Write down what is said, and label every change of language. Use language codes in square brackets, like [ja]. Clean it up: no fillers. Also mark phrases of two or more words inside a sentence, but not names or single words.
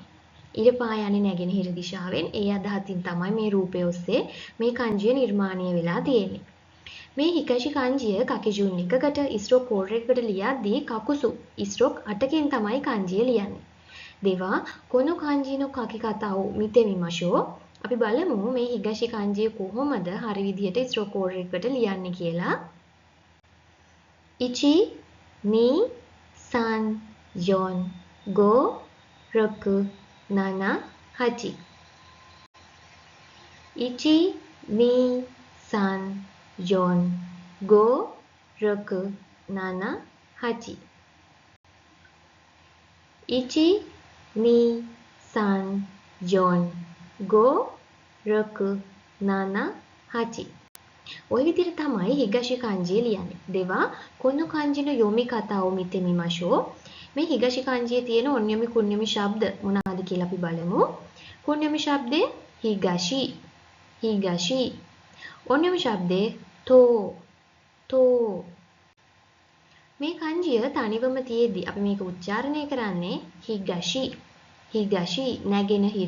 [si] ඉර පායන්නේ නැගෙනහිර දිශාවෙන් ඒ අදහසින් තමයි මේ රූපය ඔස්සේ මේ kanjiය නිර්මාණය වෙලා තියෙන්නේ. මේ හිගාෂි kanjiය කකිජුන් එකකට ස්ට්‍රෝක් 4 එකකට ලියද්දී කකුසු ස්ට්‍රෝක් 8කින් තමයි kanjiය ලියන්නේ. [ja] では この 漢字 の 書き方 を 見て みましょう. [si] අපි බලමු මේ හිගාෂි kanjiය කොහොමද හරි විදිහට ස්ට්‍රෝක් 4 එකකට ලියන්නේ කියලා. 1 2 3 4 5 6 7 8 1 2 3 4 5 6 7 8 1 2 3 4 5 6 7 8 ඔය විදිහට තමයි හිගාෂි kanji ලියන්නේ. [ja] では この 漢字 の 読み 方 を 見て みましょう. [si] මේ හිගාෂි kanjiයේ තියෙන [ja] 音読み 訓読み [si] ශබ්ද මොනවාද කියලා අපි බලමු. කුන්යොමි ශබ්දේ හිගාෂි හිගාෂි. ඔන්යොමි ශබ්දේ to to. මේ kanjiය තනිවම තියේදී අපි මේක උච්චාරණය කරන්නේ හිගාෂි හිගාෂි නැගෙනහිර.